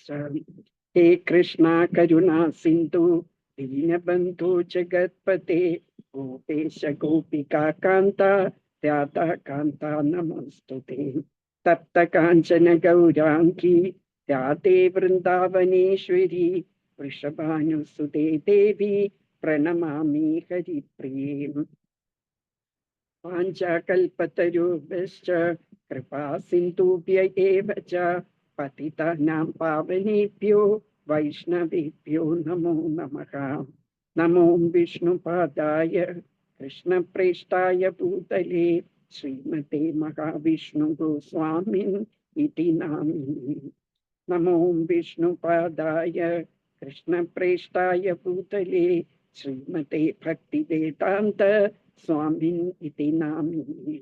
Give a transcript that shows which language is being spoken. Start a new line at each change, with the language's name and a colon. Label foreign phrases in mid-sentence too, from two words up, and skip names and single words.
Sanskrit: ഹേ കൃഷ്ണ കരുണാ സിന്ധു ദീനബന്ധു ജഗത്പതേ ഗോപേശ ഗോപികാ കാന്ത രാധാകാന്ത നമസ്തുതേ. തപ്ത കാഞ്ചന ഗൗരാംഗി രാധേ വൃന്ദാവനേശ്വരി വൃഷഭാനുസുതേ ദേവി പ്രണമാമി ഹരിപ്രിയേ. വാഞ്ചാകൽപതരുഭ്യശ്ച കൃപാ സിന്ധുഭ്യ ഏവ ച പതിതാനാം പാവനേഭ്യോ വൈഷ്ണവേഭ്യോ നമോ നമഃ. നമോ വിഷ്ണുപാദായ കൃഷ്ണപ്രേഷ്ഠായ ഭൂതലേ ശ്രീമതേ മഹാവിഷ്ണുഗോസ്വാമിൻ ഇതി നാമിനി. നമോ വിഷ്ണുപാദായ കൃഷ്ണപ്രേഷ്ഠായ ഭൂതലേ ശ്രീമതേ ഭക്തിവേദാന്ത സ്വാമിൻ ഇതി നാമിനി.